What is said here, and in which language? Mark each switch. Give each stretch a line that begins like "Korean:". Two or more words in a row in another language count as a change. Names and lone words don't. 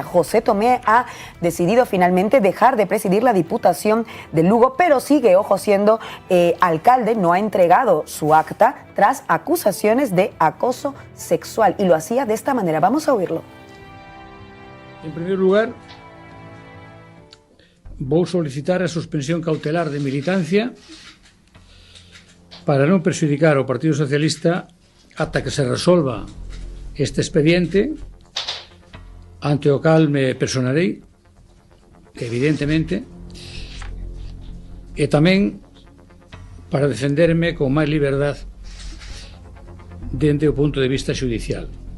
Spanish: José Tomé ha decidido finalmente dejar de presidir la Diputación de Lugo, pero sigue siendo alcalde. No ha entregado su acta tras acusaciones de acoso sexual, y lo hacía de esta manera. Vamos a oírlo.
Galician: En primer lugar, vou solicitar a suspensión cautelar de militancia para non perxudicar ao Partido Socialista ata que se resolva este expediente, ante o cal me personarei, evidentemente, e tamén para defenderme con máis liberdade dende o punto de vista xudicial.